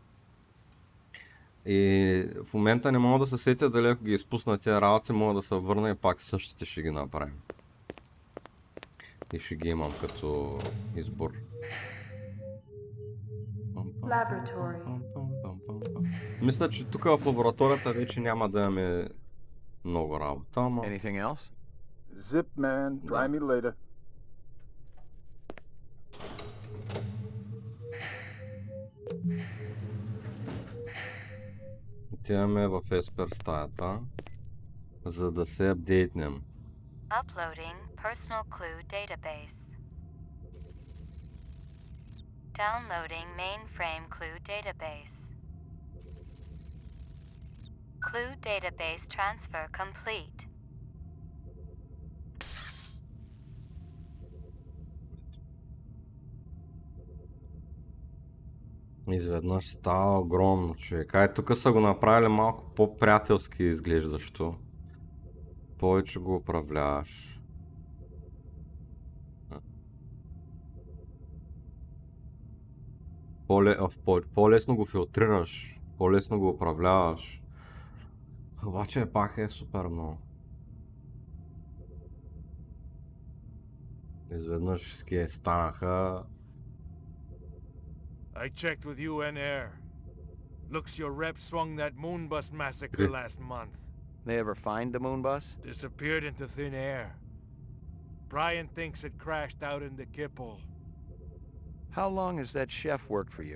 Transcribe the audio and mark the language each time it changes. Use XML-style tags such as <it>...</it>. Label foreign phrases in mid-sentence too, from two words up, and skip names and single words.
<bg>И в момента не мога да се сетя дали ако ги изпусна тия работи, мога да се върна и пак същите ще ги направим. И ще ги имам като избор. Мисля, че тук в лабораторията вече няма да имаме много работа, ама...</bg> <en>Anything else? Zip, man. Try me later.</en> <bg>Отиваме в Еспер стаята, за да се апдейтнем.</bg> <en>Uploading personal clue database. Downloading mainframe clue database. Clue database transfer complete.</en> <bg>Изведнъж става огромно, човек. Ай, тук са го направили малко по-приятелски изглеждащо. Повече го управляваш. По-лесно го филтрираш, по-лесно го управляваш. Обаче пак е супер много. Изведнъж ски станаха.</bg> <en>I checked with UN Air. Looks your rep swung that moon bus massacre last month. They ever find the moon bus? Disappeared into thin air. Brian thinks it crashed out in the Kipple. How long has that chef worked for you?</en>